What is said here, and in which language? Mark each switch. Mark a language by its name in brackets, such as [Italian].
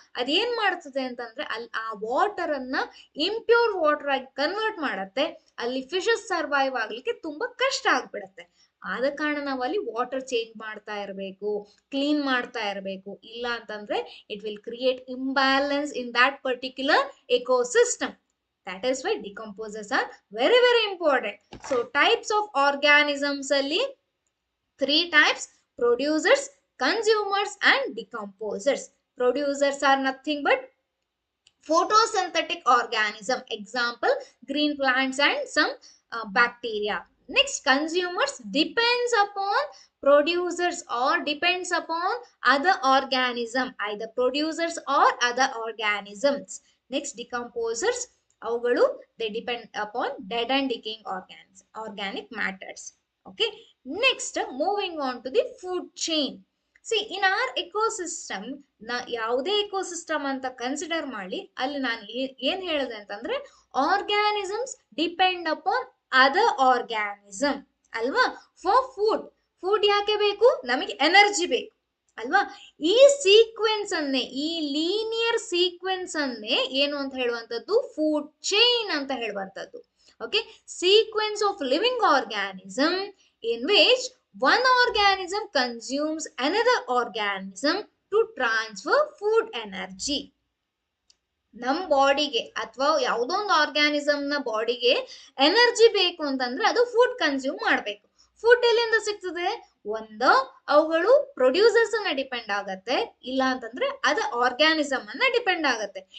[Kannada] ಅದೇನ್ ಮಾಡ್ತದೆ ಅಂತಂದ್ರೆ ಅಲ್ಲಿ ಆ ವಾಟರ್ ಅನ್ನ ಇಂಪ್ಯೂರ್ ವಾಟರ್ ಆಗಿ ಕನ್ವರ್ಟ್ ಮಾಡತ್ತೆ. ಅಲ್ಲಿ ಫಿಶಸ್ ಸರ್ವೈವ್ ಆಗ್ಲಿಕ್ಕೆ ತುಂಬಾ ಕಷ್ಟ ಆಗ್ಬಿಡತ್ತೆ. ಆದ ಕಾರಣ ನಾವು ಅಲ್ಲಿ ವಾಟರ್ ಚೇಂಜ್ ಮಾಡ್ತಾ ಇರಬೇಕು, ಕ್ಲೀನ್ ಮಾಡ್ತಾ ಇರಬೇಕು. ಇಲ್ಲ ಅಂತಂದ್ರೆ [English] It will create imbalance in that particular ecosystem. That is why decomposers are very very important. So types of organisms ಅಲ್ಲಿ 3 types: producers, consumers and decomposers. Producers are nothing but photosynthetic organism, example green plants and some bacteria. Next, consumers depends upon producers or depends upon other organism, either producers or other organisms. Next, decomposers ಅವುಗಳು they depend upon dead and decaying organic matters. Okay, next moving on to the food chain. See in our ecosystem, [Kannada] ಯಾವುದೇ ecosystem ಅಂತ consider ಮಾಡಿ ಅಲ್ಲಿ ನಾನು ಏನ್ ಹೇಳಿದೆ ಅಂತಂದ್ರೆ [English] organisms depend upon other organism [Kannada] ಅಲ್ವಾ. ಫಾರ್ ಫುಡ್ ಯಾಕೆ ಬೇಕು? ನಮಗೆ ಎನರ್ಜಿ ಬೇಕು ಅಲ್ವಾ. ಈ ಸೀಕ್ವೆನ್ಸ್ ಅನ್ನೇ, ಈ ಲೀನಿಯರ್ ಸೀಕ್ವೆನ್ಸ್ ಅನ್ನೇ ಏನು ಅಂತ ಹೇಳುವಂತದ್ದು? ಫುಡ್ ಚೈನ್ ಅಂತ ಹೇಳುವಂತದ್ದು. [English] Okay, sequence of living organism in which one organism consumes another organism to transfer food energy. [Kannada] ನಮ್ಮ ಬಾಡಿಗೆ ಅಥವಾ ಯಾವುದೋ ಒಂದು ಆರ್ಗ್ಯಾನಿಸಮ್ ನ ಬಾಡಿಗೆ ಎನರ್ಜಿ ಬೇಕು ಅಂತಂದ್ರೆ ಅದು ಫುಡ್ ಕನ್ಸ್ಯೂಮ್ ಮಾಡಬೇಕು. ಫುಡ್ ಎಲ್ಲಿಂದ ಸಿಗ್ತದೆ? ಒಂದು ಅವುಗಳು ಪ್ರೊಡ್ಯೂಸರ್ಸ್ ಅನ್ನ ಡಿಪೆಂಡ್ ಆಗತ್ತೆ, ಇಲ್ಲ ಅಂತಂದ್ರೆ ಅದ ಆರ್ಗ್ಯಾನಿಸಮ್ ಅನ್ನ ಡಿಪೆಂಡ್ ಆಗತ್ತೆ.